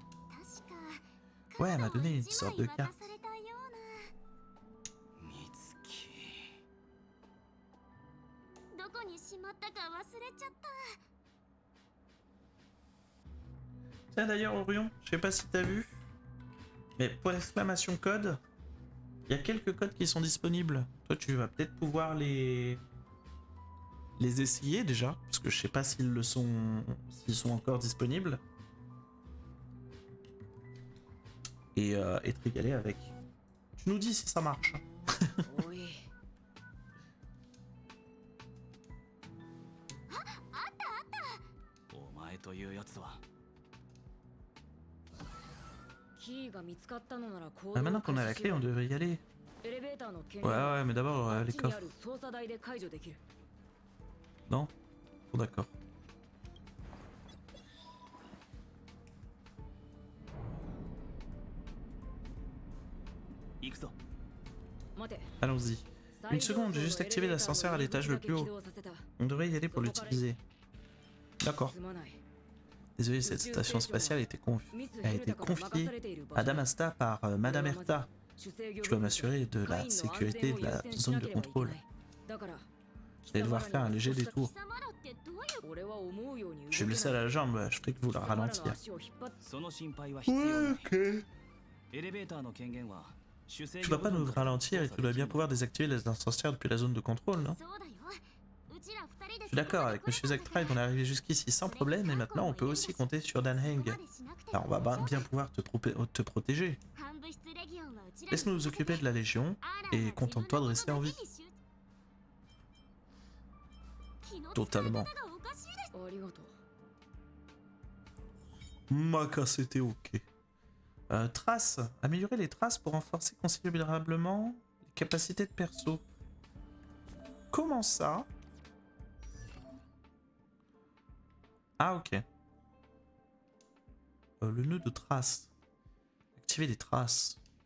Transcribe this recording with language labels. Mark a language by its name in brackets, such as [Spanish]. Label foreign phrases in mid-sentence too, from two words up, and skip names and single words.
[French] Ouais, elle m'a donné une sorte de carte. Tiens d'ailleurs Orion, je sais pas si t'as vu, mais pour l'exclamation code, il y a quelques codes qui sont disponibles. Toi tu vas peut-être pouvoir les les essayer déjà, parce que je sais pas s'ils le sont, s'ils sont encore disponibles, et te régaler avec. Tu nous dis si ça marche. [Japanese] おい お前というやつは キーが見つかったのなら行 [French] Ah, [Japanese] 動 [French] maintenant [Japanese] を [French] qu'on a la [Japanese] 開始し [French] clé, [Japanese] ろ [French] on devrait y aller. [Japanese] エレベーターの権 [French] Ouais, [Japanese] 限は [French] ouais, mais d'abord [Japanese] あっ [French] les [Japanese] ちにあ [French] coffres. [Japanese] る操作台で解除できる [French] Non? Bon, d'accord. [Japanese] 行くぞ 待て [French] Allons-y. Une seconde, j'ai juste activé l'ascenseur à l'étage le plus haut. On devrait y aller pour l'utiliser. D'accord. [Japanese] すまない [French] Désolé, cette station spatiale a été confiée à Damasta par Madame Erta. Je dois m'assurer de la sécurité de la zone de contrôle. Je vais devoir faire un léger détour. Je suis blessé à la jambe, je prie que vous la ralentir. [Japanese] その心配は必要ない [French] ok. [Japanese] エレベーターの権限は主制 [French] Tu [Japanese] 御 [French] vas pas [Japanese] 部分 [French] nous [Japanese] から [French] ralentir et tu dois bien pouvoir désactiver les ascenseurs depuis la zone de contrôle, non? [Japanese] そうだようちら二人で [French] Je suis d'accord, avec Monsieur Zektribe, on est arrivé jusqu'ici sans problème et maintenant on peut aussi compter sur Dan Heng. Alors on va bien pouvoir te protéger. Laisse-nous nous occuper de la Légion et contente-toi de rester en vie. Totalement. [Japanese] ありがとう [French] Maca, c'était ok. Traces. Améliorer les traces pour renforcer considérablement les capacités de perso. Comment ça? Ah, ok. Le nœud de traces. Activer les traces.